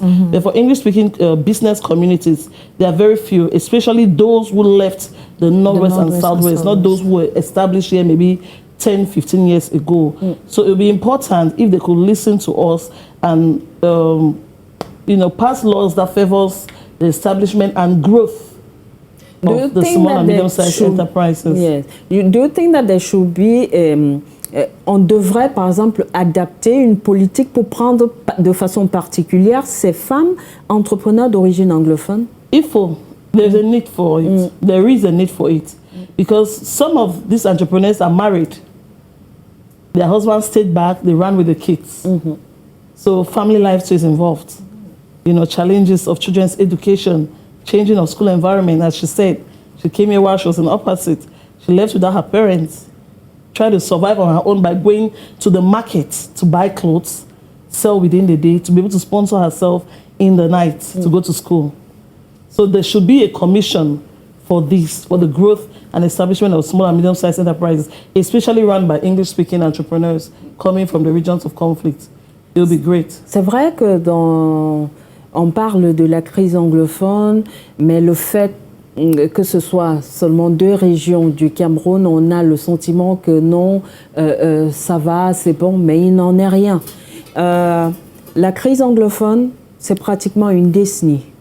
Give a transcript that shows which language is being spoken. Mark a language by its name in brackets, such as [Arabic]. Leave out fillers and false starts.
[English] Therefore, English-speaking business communities, there are very few, especially those who left the Northwest and Southwest, not those who were established here maybe 10, 15 years ago. So it would be important if they could listen to us and, you know, pass laws that favors the establishment and growth of the small and medium-sized enterprises. Yes. [French] Do you think that there should be, on devrait par exemple adapter une politique pour prendre de façon particulière ces femmes entrepreneurs d'origine anglophone? [English] There's a need for it. There is a need for it. Because some of these entrepreneurs are married. Their husbands stayed back, they ran with the kids. So family life too is involved. You know, challenges of children's education, changing of school environment, as she said. She came here while she was in opposite. She left without her parents, tried to survive on her own by going to the market to buy clothes, sell within the day, to be able to sponsor herself in the night to go to school. So there should be a commission for this, for the growth and establishment of small and medium-sized enterprises, especially run by English-speaking entrepreneurs coming from the regions of conflict. It will be great. [French] C'est vrai que on parle de la crise anglophone, mais le fait que ce soit seulement 2 régions du Cameroun, on a le sentiment que non, ça va, c'est bon, mais il n'en est rien. La crise anglophone, c'est pratiquement une décennie.